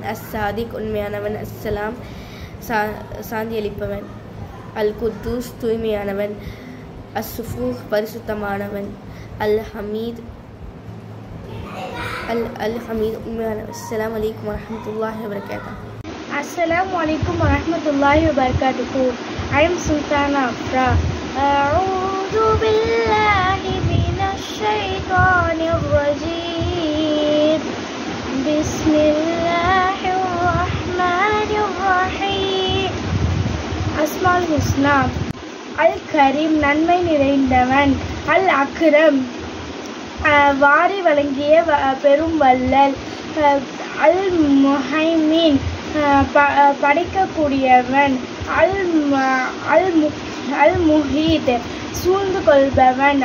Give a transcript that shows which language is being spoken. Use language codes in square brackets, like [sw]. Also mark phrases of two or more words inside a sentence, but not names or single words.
[ta] அஸ் சாதிக் உண்மையானவன். அஸ்ஸலாம் சாந்தியளிப்பவன். அல் குத்தூஸ் தூய்மையானவன். அஸ்ஸுஃபூஹ் பரிசுத்தமானவன். அல் ஹமீத் உண்மையானவன். [ar] السلام عليكم ورحمة الله وبركاته. السلام عليكم ورحمة الله وبركاته. [en] I am Sultana Afra. [ar] أعوذ بالله من الشيطان الرجيم. بسم الله الرحمن الرحيم. أسماء الحسنى. الكريم [ta] நன்மை நிறைந்தவன். அல் அக்ரம் வாரி வழங்கிய பெரும் வல்லல். அல் முஹைமின் படைக்கக்கூடியவன். அல் முஹீத் சூழ்ந்து கொள்பவன்.